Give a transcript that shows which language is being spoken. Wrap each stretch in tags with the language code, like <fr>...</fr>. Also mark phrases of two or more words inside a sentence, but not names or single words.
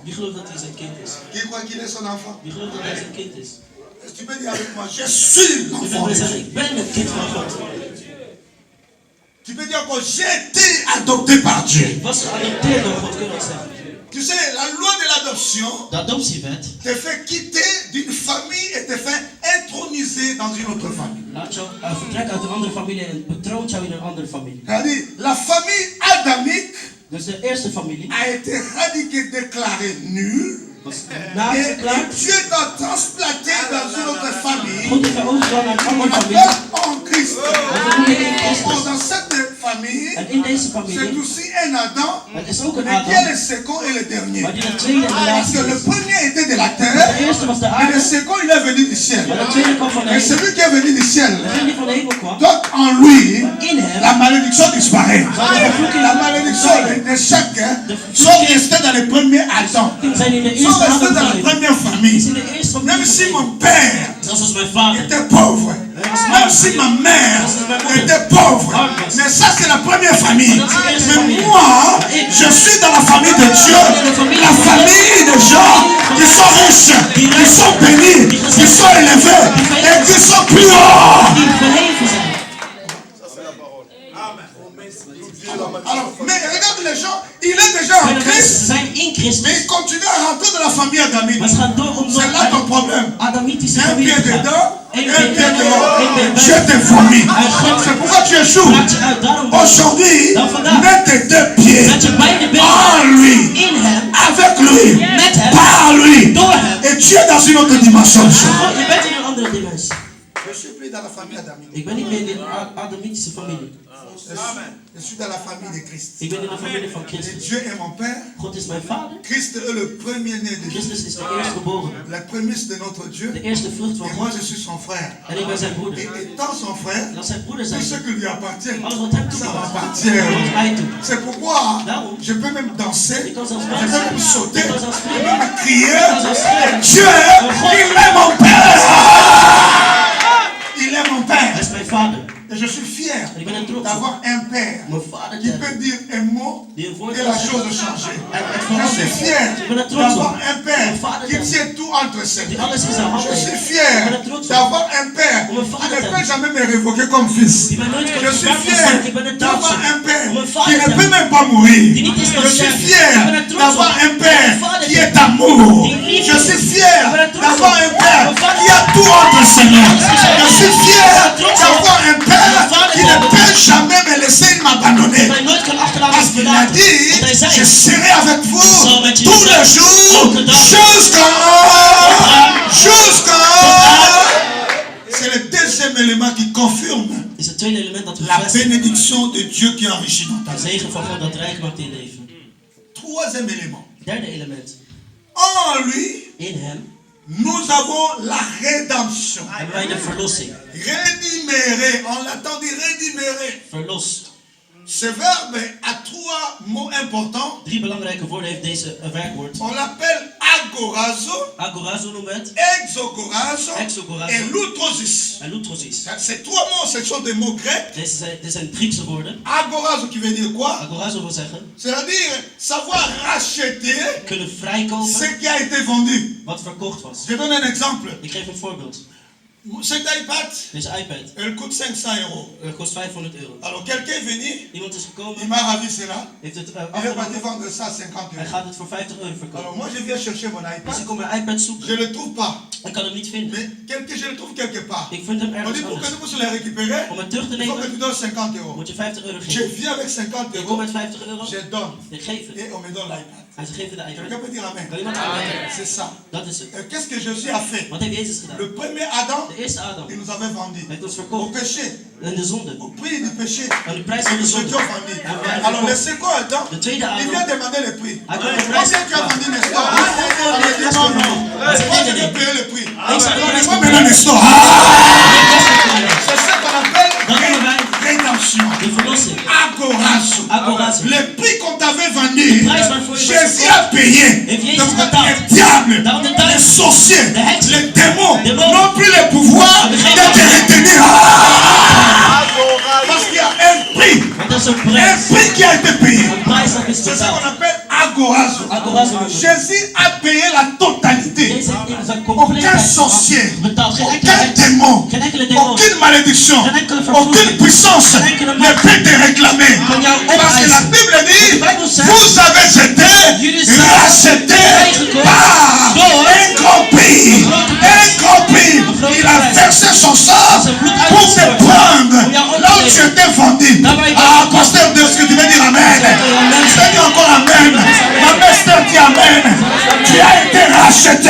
<nl>Wie gelooft dat hij zijn kind is?</nl> <fr>Qui croit qu'il est son enfant?</fr> <nl>Wie gelooft dat hij zijn kind is?</nl> <fr>Tu peux dire avec moi, je suis Je l'enfant</fr> <nl>ben de zeggen,</nl> <fr>Dieu.</fr> <nl>ik ben het kind van God.</nl> <fr>Tu peux dire encore, j'ai été adopté par Dieu.</fr> <nl>Ik was geadopteerd door God, kun je dat zeggen.</nl> <fr>Tu sais, la loi de l'adoption</fr> <nl>De adoptiewet</nl> <fr>te fait quitter d'une famille et te fait introniser dans une autre famille.</fr> <nl>laat jou vertrekken uit een andere familie en betroont jou in een andere familie.</nl> <fr>C'est-à-dire, la famille adamique</fr> <nl>Dus de eerste familie</nl> <fr>a été radiquée, déclarée nulle</fr> <nl>Na is het klaar.</nl> <fr>Et Dieu t'a transplanté dans une autre famille.</fr> <nl>God heeft jou overgebracht naar een</nl> <fr>On</fr> <nl>andere familie.</nl> <fr>appelle en Christ.</fr> <nl>Dat noemen we in Christus.</nl> <fr>Dans cette famille,</fr> <nl>En in deze</nl> <fr>c'est</fr> <nl>familie,</nl> <fr>aussi un Adam,</fr> <nl>het is ook een</nl> <fr>mais qui est</fr> <nl>Adam,</nl> <fr>le second et le dernier.</fr> <nl>maar die de tweede en de</nl> <fr>Parce</fr> <nl>laatste</nl> <fr>que le</fr> <nl>is.</nl> <fr>premier était de la</fr> <nl>De</nl> <fr>terre,</fr> <nl>eerste was de</nl> <fr>et le</fr> <nl>aarde,</nl> <fr>second il est venu du ciel.</fr> <nl>maar de tweede kwam van de</nl> <fr>Et</fr> <nl>hemel.</nl> <fr>celui qui est venu du ciel,</fr> <nl>Degene die van de hemel kwam,</nl> <fr>donc en lui,</fr> <nl>in hem,</nl> <fr>la malédiction disparaît. La malédiction, les échecs sont restés dans les premiers Adam.</fr> <nl>zijn in de</nl> <fr>Sont</fr> <nl>eerste</nl> <fr>restés</fr> <nl>Adam</nl> <fr>dans la</fr> <nl>gebleven.</nl> <fr>première</fr> <nl>Is</nl> <fr>famille.</fr> <nl>in de eerste</nl> <fr>Même</fr> <nl>familie</nl> <fr>si</fr> <nl>gebleven.</nl> <fr>mon père</fr> <nl>Zelfs als mijn vader.</nl> <fr>était pauvre, même si ma mère était pauvre, mais ça c'est la première famille. Mais moi, je suis dans la famille de Dieu, la famille de gens qui sont riches, qui sont bénis, qui sont élevés et qui sont plus hauts.</fr> <nl>Die verheven zijn.</nl> <fr>Alors, mais regarde les gens, il est déjà en</fr> <nl>De mensen</nl> <fr>Christ,</fr> <nl>zijn in</nl> <fr>mais</fr> <nl>Christus,</nl> <fr>il continue à rentrer dans la famille adamite.</fr> <nl>maar ze gaan door om</nl> <fr>C'est là ton problème.</fr> <nl>Adamitische</nl> <fr>Un</fr> <nl>familie</nl> <fr>pied</fr> <nl>te gaan.</nl> <fr>dedans, un</fr> <nl>Eén</nl> <fr>pied pied dehors.</fr> <nl>één pied</nl> <fr>Je</fr> <nl>buiten.</nl> <fr>t'ai vomi.</fr> <nl>Hij gooit</nl> <fr>C'est pourquoi tu échoues.</fr> <nl>Laat je uit. Daarom</nl> <fr>Aujourd'hui,</fr> <nl>Dan vandaag.</nl> <fr>mets tes deux pieds</fr> <nl>dat je beide</nl> <fr>en</fr> <nl>benen</nl> <fr>lui,</fr> <nl>in hem,</nl> <fr>avec lui,</fr> <nl>met hem,</nl> <fr>par lui.</fr> <nl>door hem.</nl> <fr>Et tu es dans une autre dimension.</fr> <nl>Oh, je bent in een andere dimensie.</nl> <fr>Je suis plus dans la famille adamite.</fr> <nl>Ik ben niet meer in de Adamitische familie.</nl> <fr>Je suis dans la famille de Christ.</fr> <nl>Ik ben in de familie van</nl> <fr>Et</fr> <nl>Christus.</nl> <fr>Dieu est mon Père.</fr> <nl>God is mijn vader.</nl> <fr>Christ est le premier-né de Dieu.</fr> <nl>Christus is de eerstgeborene.</nl> <fr>La prémisse de notre Dieu.</fr> <nl>De eerste vrucht van</nl> <fr>Et moi,</fr> <nl>God.</nl> <fr>je suis son frère.</fr> <nl>En ik ben zijn</nl> <fr>Et</fr> <nl>broeder.</nl> <fr>étant son frère,</fr> <nl>En als zijn broeder</nl> <fr>tout</fr> <nl>zijn,</nl> <fr>ce qui lui appartient,</fr> <nl>alles wat hem</nl> <fr>ça</fr> <nl>toekomt,</nl> <fr>m'appartient.</fr> <nl>hoort mij toe.</nl> <fr>C'est pourquoi</fr> <nl>Daarom.</nl> <fr>je peux même danser,</fr> <nl>Ik kan zelfs</nl> <fr>je peux même</fr> <nl>dansen.</nl> <fr>sauter,</fr> <nl>Ik kan zelfs</nl> <fr>je peux</fr> <nl>springen.</nl> <fr>même crier.</fr> <nl>Ik kan zelfs schreeuwen.</nl> <fr>Dieu, il est mon Père. Il est mon</fr> <nl>Hij</nl> <fr>Père.</fr> <nl>is mijn vader.</nl> <fr>Et je suis fier</fr> <nl>En ik ben er trots op.</nl> <fr>d'avoir un Père</fr> <nl>Mijn vader</nl> <fr>qui</fr> <nl>te</nl> <fr>peut</fr> <nl>hebben.</nl> <fr>dire un mot</fr> <nl>Die een woord</nl> <fr>et</fr> <nl>kan</nl> <fr>la</fr> <nl>zeggen.</nl> <fr>chose changer.</fr> <nl>En het</nl> <fr>Je suis</fr> <nl>verandert.</nl> <fr>fier</fr> <nl>Ik ben er trots</nl> <fr>d'avoir</fr> <nl>op.</nl> <fr>un Père</fr> <nl>Mijn vader</nl> <fr>qui</fr> <nl>te</nl> <fr>tient tout entre ses</fr> <nl>Die</nl> <fr>mains.</fr> <nl>alles in zijn hand</nl> <fr>Je suis</fr> <nl>heeft.</nl> <fr>fier</fr> <nl>Ik ben er trots op.</nl> <fr>d'avoir un Père</fr> <nl>Om een</nl> <fr>qui</fr> <nl>vader</nl> <fr>ne</fr> <nl>te</nl> <fr>peut</fr> <nl>hebben.</nl> <fr>jamais me révoquer comme fils.</fr> <nl>Die mij nooit kan</nl> <fr>Je suis</fr> <nl>verwerpen</nl> <fr>fier</fr> <nl>zijn. Ik ben er trots</nl> <fr>d'avoir</fr> <nl>op.</nl> <fr>un Père</fr> <nl>Om een</nl> <fr>qui</fr> <nl>vader</nl> <fr>ne</fr> <nl>te</nl> <fr>peut</fr> <nl>hebben.</nl> <fr>même pas mourir.</fr> <nl>Die niet is</nl> <fr>Je</fr> <nl>kan</nl> <fr>suis</fr> <nl>sterven.</nl> <fr>fier</fr> <nl>Ik ben er trots</nl> <fr>d'avoir</fr> <nl>op.</nl> <fr>un Père</fr> <nl>Om een vader</nl> <fr>qui</fr> <nl>te</nl> <fr>est</fr> <nl>hebben.</nl> <fr>amour.</fr> <nl>Die liefde.</nl> <fr>Je suis fier</fr> <nl>Ik ben er trots</nl> <fr>d'avoir</fr> <nl>op.</nl> <fr>un Père</fr> <nl>Om een vader</nl> <fr>qui a tout entre ses mains. Je suis fier</fr> <nl>trots op.</nl> <fr>d'avoir un Père</fr> <nl>Om een vader</nl> <fr>qui</fr> <nl>te</nl> <fr>ne</fr> <nl>hebben.</nl> <fr>peut jamais me laisser m'abandonner.</fr> <nl>Die mij nooit kan achterlaten</nl> <fr>Parce</fr> <nl>of</nl> <fr>qu'il a</fr> <nl>verlaten.</nl> <fr>dit,</fr> <nl>Want hij zei,</nl> <fr>je serai avec vous</fr> <nl>zal met jullie</nl> <fr>tous les</fr> <nl>zijn.</nl> <fr>jours</fr> <nl>Elke dag.</nl> <fr>jusqu'à. C'est le deuxième élément qui confirme</fr> <nl>Is het tweede element dat</nl> <fr>la</fr> <nl>bevestigt</nl> <fr>bénédiction de Dieu qui enrichit dans ta</fr> <nl>de</nl> <fr>vie.</fr> <nl>zegen van God dat rijk maakt in je leven.</nl> <fr>Troisième élément.</fr> <nl>Derde element.</nl> <fr>En lui,</fr> <nl>In hem</nl> <fr>nous avons la rédemption.</fr> <nl>hebben wij de verlossing.</nl> <fr>Rédiméré, on l'attend dit rédiméré.</fr> <nl>Verlost.</nl> <fr>Ce verbe a trois mots importants.</fr> <nl>3 belangrijke woorden heeft deze werkwoord.</nl> <fr>On l'appelle agorazo,</fr> <nl>Agorazo noemen we het.</nl> <fr>exogorazo</fr> <nl>Exogorazo.</nl> <fr>et lutrosis.</fr> <nl>En lutrosis.</nl> <fr>Ces trois mots, ce sont des mots grecs.</fr> <nl>Dit zijn Griekse woorden.</nl> <fr>Agorazo qui veut dire quoi?</fr> <nl>Agorazo wil zeggen</nl> <fr>C'est-à-dire savoir racheter</fr> <nl>kunnen vrijkopen</nl> <fr>ce qui a été vendu.</fr> <nl>wat verkocht was.</nl> <fr>Je donne un exemple.</fr> <nl>Ik geef een voorbeeld.</nl> <fr>Cet iPad,</fr> <nl>Deze iPad</nl> <fr>elle coûte 500 €.</fr> <nl>kost €500.</nl> <fr>Alors quelqu'un est venu,</fr> <nl>Iemand is</nl> <fr>il</fr> <nl>gekomen,</nl> <fr>m'a ravi cela.</fr> <nl>heeft het</nl> <fr>Il est parti</fr> <nl>afgenomen.</nl> <fr>vendre ça à 50</fr> <nl>Hij €. gaat het voor €50</nl> <fr>Alors</fr> <nl>verkopen.</nl> <fr>moi je viens chercher mon</fr> <nl>Dus</nl> <fr>iPad.</fr> <nl>ik kom mijn iPad zoeken.</nl> <fr>Je ne le trouve pas.</fr> <nl>Ik kan hem niet vinden.</nl> <fr>Mais je le trouve quelque part.</fr> <nl>Ik vind hem</nl> <fr>On</fr> <nl>ergens</nl> <fr>dit pour que</fr> <nl>anders.</nl> <fr>nous puissions le récupérer,</fr> <nl>Om het terug te</nl> <fr>il faut que</fr> <nl>nemen</nl> <fr>tu donnes 50 €.</fr> <nl>moet je €50</nl> <fr>Je</fr> <nl>geven.</nl> <fr>viens avec 50</fr> <nl>Ik kom €, met €50.</nl> <fr>je donne.</fr> <nl>Ik geef het.</nl> <fr>Et on me donne l'iPad.</fr> <nl>En ze geven de</nl> <fr>Quelqu'un</fr> <nl>iPad.</nl> <fr>peut dire Amen.</fr> <nl>Kan iemand aanwijzen?</nl> <fr>C'est ça.</fr> <nl>Dat is het.</nl> <fr>Qu'est-ce que Jésus a fait?</fr> <nl>Wat heeft Jezus gedaan?</nl> <fr>Le premier Adam,</fr> <nl>De eerste Adam</nl> <fr>il nous avait vendu</fr> <nl>heeft ons</nl> <fr>au</fr> <nl>verkocht</nl> <fr>péché,</fr> <nl>in de zonde.</nl> <fr>au prix du péché.</fr> <nl>Aan de prijs van de</nl> <fr>Nous</fr> <nl>zonde.</nl> <fr>étions vendus.</fr> <nl>En wij</nl> <fr>Alors le</fr> <nl>verkocht.</nl> <fr>second Adam,</fr> <nl>De tweede</nl> <fr>il</fr> <nl>Adam.</nl> <fr>vient demander le prix.</fr> <nl>Hij komt de</nl> <fr>Combien</fr> <nl>prijs</nl> <fr>tu as vendu, n'est-ce pas?</fr> <nl>Ja,</nl> <fr>On a dit non, non. Moi je vais payer le prix.</fr> <nl>Ik zou de prijs</nl> <fr>Moi</fr> <nl>moeten</nl> <fr>maintenant</fr> <nl>betalen.</nl> <fr>l'histoire. C'est ça qu'on appelle</fr> <nl>Dat noemen wij</nl> <fr>rédemption.</fr> <nl>de verlossing.</nl> <fr>Agorazo.</fr> <nl>Agorazo.</nl> <fr>Le prix qu'on t'avait vendu,</fr> <nl>De prijs waarvoor je werd</nl> <fr>Jésus a payé.</fr> <nl>Heeft Jezus</nl> <fr>Donc</fr> <nl>betaald.</nl> <fr>les diables,</fr> <nl>Daarom de</nl> <fr>les</fr> <nl>duivel,</nl> <fr>sorciers,</fr> <nl>de heksen,</nl> <fr>les démons</fr> <nl>Démons.</nl> <fr>n'ont plus le pouvoir</fr> <nl>Hebben</nl> <fr>de</fr> <nl>geen</nl> <fr>te</fr> <nl>macht.</nl> <fr>retenir. Parce qu'il y a un prix.</fr> <nl>Want dat is een</nl> <fr>Un</fr> <nl>prijs.</nl> <fr>prix qui a été payé.</fr> <nl>Een prijs dat is</nl> <fr>C'est ça qu'on</fr> <nl>betaald.</nl> <fr>appelle agorazo.</fr> <nl>Agorazo.</nl> <fr>Jésus a payé la totalité.</fr> <nl>Jezus heeft in zijn</nl> <fr>Aucun</fr> <nl>compleetheid</nl> <fr>sorcier,</fr> <nl>betaald. Geen enkele</nl> <fr>aucun</fr> <nl>heks.</nl> <fr>démon,</fr> <nl>Geen enkele demon.</nl> <fr>aucune malédiction,</fr> <nl>Geen enkele vervloeking.</nl> <fr>aucune puissance</fr> <nl>Geen enkele</nl> <fr>ne</fr> <nl>macht.</nl> <fr>peut te réclamer.</fr> <nl>Kan jou</nl> <fr>Parce que la</fr> <nl>opeisen.</nl> <fr>Bible dit,</fr> <nl>De Bijbel zegt,</nl> <fr>vous avez été</fr> <nl>jullie zijn</nl> <fr>rachetés</fr> <nl>vrijgekocht</nl> <fr>par</fr> <nl>door</nl> <fr>un grand pays. Un grand pays. Il a versé son sang</fr> <nl>Zijn bloed</nl> <fr>pour te</fr> <nl>uitgestort.</nl> <fr>prendre</fr> <nl>Om jou op te</nl> <fr>là où</fr> <nl>nemen.</nl> <fr>tu étais vendu.</fr> <nl>Daar waar je</nl> <fr>Ah,</fr> <nl>bent</nl> <fr>pasteur, de ce que tu veux dire Amen.</fr> <nl>Amen.</nl> <fr>Je dis encore Amen. Ma pasteur dit Amen. Tu as été racheté. racheté.</fr>